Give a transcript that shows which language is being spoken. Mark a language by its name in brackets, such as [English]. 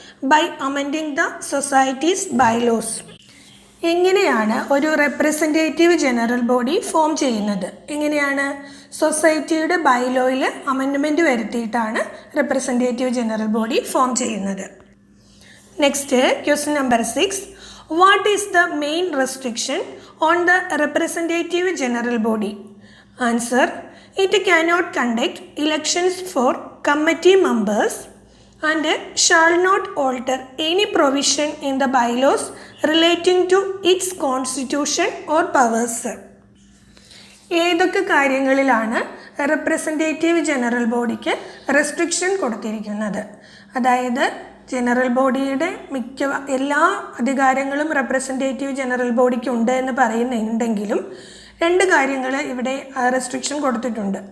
[English] By amending the societies bylaws. [Malayalam] എങ്ങനെയാണ് ഒരു representative general body form ചെയ്യുന്നത്? എങ്ങനെയാണ്? സൊസൈറ്റിയുടെ ബൈലോയിൽ amendment വരുത്തിയിട്ടാണ് representative general body form ചെയ്യുന്നത്. [English] Next question number 6. What is the main restriction on the representative general body? Answer. It cannot conduct elections for committee members and shall not alter any provision in the bylaws relating to its constitution or powers. [Malayalam] ഏതൊക്കെ കാര്യങ്ങളിലാണ് representative general ബോഡിക്ക് restriction കൊടുത്തിരിക്കുന്നത്? അതായത് general ബോഡിയുടെ എല്ലാ അധികാരങ്ങളും representative general ബോഡിക്ക് ഉണ്ട് എന്ന് പറയുന്നുണ്ടെങ്കിലും രണ്ട് കാര്യങ്ങൾ ഇവിടെ റെസ്ട്രിക്ഷൻ കൊടുത്തിട്ടുണ്ട്.